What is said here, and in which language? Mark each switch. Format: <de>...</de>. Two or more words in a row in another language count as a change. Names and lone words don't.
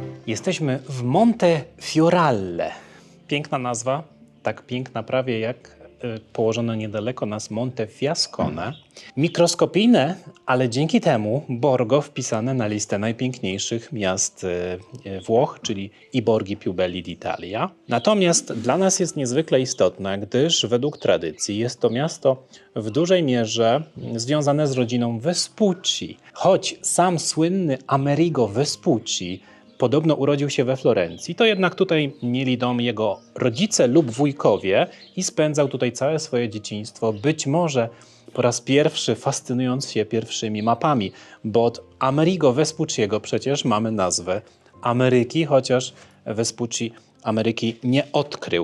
<pl>Jesteśmy w Monte Fioralle. Piękna nazwa, tak piękna prawie jak położone niedaleko nas Monte Fiascone. Mikroskopijne, ale dzięki temu Borgo wpisane na listę najpiękniejszych miast Włoch, czyli i</pl> <it>Borghi più belli d'Italia.</it> <pl>Natomiast dla nas jest niezwykle istotne, gdyż według tradycji jest to miasto w dużej mierze związane z rodziną Vespucci. Choć sam słynny Amerigo Vespucci podobno urodził się we Florencji, to jednak tutaj mieli dom jego rodzice lub wujkowie i spędzał tutaj całe swoje dzieciństwo, być może po raz pierwszy fascynując się pierwszymi mapami, bo od Amerigo Vespucciego przecież mamy nazwę Ameryki, chociaż Vespucci Ameryki nie odkrył.</pl>